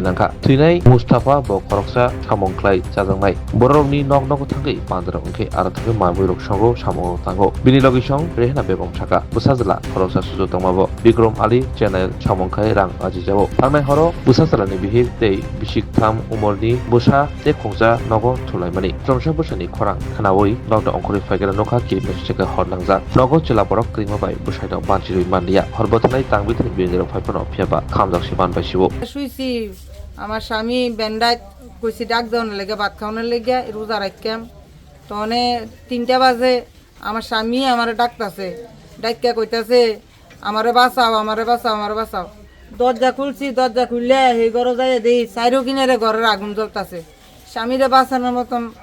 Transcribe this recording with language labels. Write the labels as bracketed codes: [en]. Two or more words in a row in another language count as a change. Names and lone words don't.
[trp] नांखा थुइनाय मुस्ताफा ब खरकसा सामंख्लाय जाजांनाय बररनि नग नग थांगै बान्द्रा अंखे आरो थांगै माइमुइ रकसंगो सामंग थांगो बिनि लगिसं रेहना बेगम थाका बुसाजला खरकसा सुजु दंमाबो बिक्रम आली चेनेल सामंखाय रां आजिजाबो थांनाय हरो बुसाजलानि बिहिर दै बिसिकथाम उमरनि बुसा ते खंजा नगो थुलायमानि चमसा बुसानि खरां खानावै नगदा अंखरि फाइगेरा नखा कि मेसेका हरनांजा नगो चिला बरक क्रिमाबाय बुसाइदाव बानचिरुइ मानदिया हरबथनाय तांबिथनि बिजेराव फाइफोनाव फियाबा खामजाकसि बानबायसिबो [bn] শুইছি আমার স্বামী বেন্ডাইত কইছি ডাক দেওয়ার লেগে ভাত খাওয়ানোর লেগে রোজা রাখতাম তখন 3টা বাজে আমার স্বামী আমার ডাকতেছে ডাক্কা কইতাছে আমারে বাঁচাও আমারে বাঁচাও আমারে বাঁচাও দরজা খুলছি দরজা খুললে সেই ঘরে যাই দেখি চাইরো কিনারে ঘরের আগুন জ্বলতেছে স্বামীরে বাঁচানোর মতন